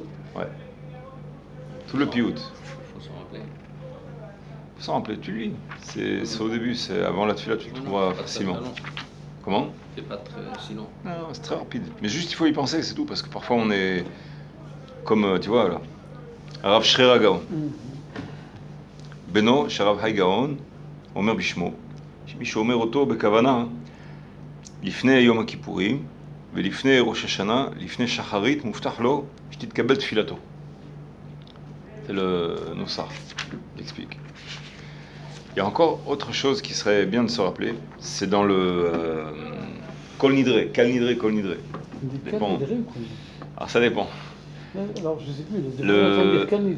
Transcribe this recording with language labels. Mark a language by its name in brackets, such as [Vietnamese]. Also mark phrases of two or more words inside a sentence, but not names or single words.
[French] Ouais. Tout le piout. Faut s'en rappeler. Faut s'en rappeler, tu lis. C'est au début, c'est avant la tfila, tu le trouveras facilement. Comment? C'est pas très si long. Non, c'est très rapide. Mais juste, il faut y penser, c'est tout, parce que parfois on est comme, tu vois, là. Rav Shrera Gaon. [Hebrew] בנו, שרב האי גאון, אומר בשמו. מישהו אומר אותו בכוונה לפני יום הכיפורים ולפני ראש השנה, לפני שחרית, מובטח לו שתתקבל תפילתו. [French] C'est le Nosar, il explique. Il y a encore autre chose qui serait bien de se rappeler, c'est dans le Kol Nidre, Kal Nidre, Kol Nidre. Alors ça dépend. Alors je sais plus,